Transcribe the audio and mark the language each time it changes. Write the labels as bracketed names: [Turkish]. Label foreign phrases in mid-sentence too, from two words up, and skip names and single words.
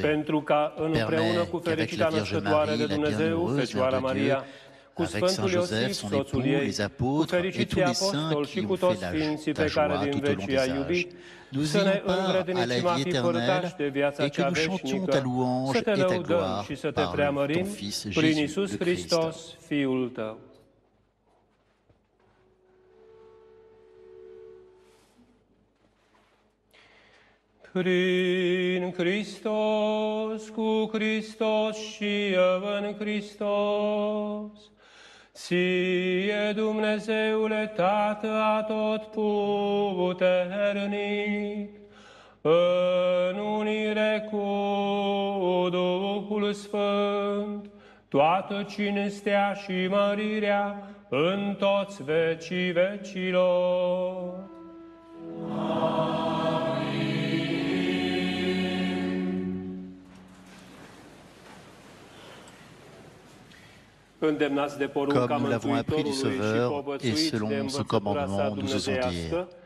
[French] Permets qu'avec la Vierge Marie, la bienheureuse Mère de Dieu, avec Saint Joseph, son époux, les apôtres et tous les saints qui ont fait ta joie tout au long des âges, nous ayons part à la vie éternelle et que nous chantions ta louange et ta gloire par ton Fils Jésus le Christ. [Romanian] Prin Hristos, cu Hristos și în Hristos, ție Dumnezeule Tată atotputernic, în unire cu Duhul Sfânt, toată cinstea și mărirea în toți vecii vecilor. [French] Comme nous l'avons appris du Sauveur, et selon ce commandement, nous osons dire: